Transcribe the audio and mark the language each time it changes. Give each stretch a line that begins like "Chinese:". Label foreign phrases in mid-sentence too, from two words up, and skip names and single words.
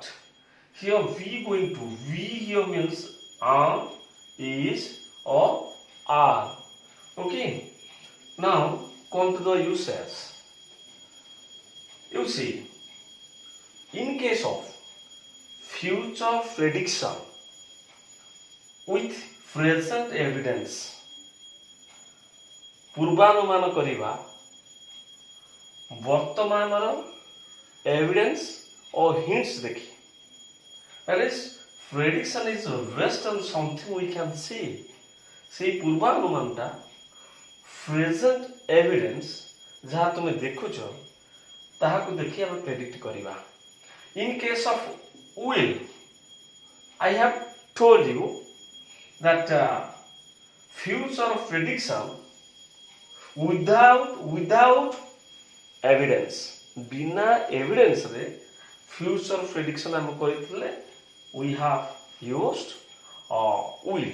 English: Here we going to, V here means am, is, or are. Okay. Now come to the uses. You see, in case of future prediction with present evidence,
Odia: ପୂର୍ବାନୁମାନ କରିବା ବର୍ତ୍ତମାନର
English: evidence or hints
Odia: ଦେଖି.
English: That is, prediction is based on something we can see.
Odia: ସେଇ ପୂର୍ବାନୁମାନଟା
English: present evidence
Odia: ଯାହା ତୁମେ ଦେଖୁଛ ତାହାକୁ ଦେଖି ଆମେ ପ୍ରେଡିକ୍ଟ କରିବା.
English: In case of will, I have told you that future prediction without evidence, बिना evidence रे future prediction
Odia: ହମ କରଥିଲେ,
English: we have used will.